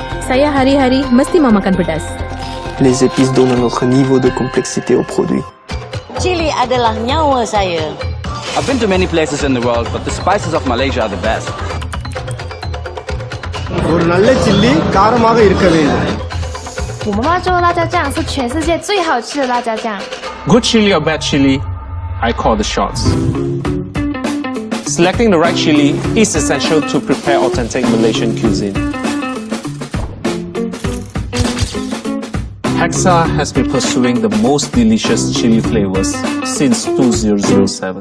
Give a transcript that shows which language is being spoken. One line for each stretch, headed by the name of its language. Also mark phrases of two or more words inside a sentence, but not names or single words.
Malay: Saya hari-hari mesti memakan pedas.
French: Les épices donnent un autre niveau de complexité au produit.
Malay: Chili adalah nyawa saya.
English: I've been to many places in the world, but the spices of Malaysia are the best.
Tamil: ஒரு நல்ல சில்லி காரமாக இருக்க வேண்டும்.
Chinese: 我妈妈做的辣椒酱是全世界最好吃的辣椒酱。
English: Good chili or bad chili, I call the shots. Selecting the right chili is essential to prepare authentic Malaysian cuisine. Hexa has been pursuing the most delicious chili flavors since 2007.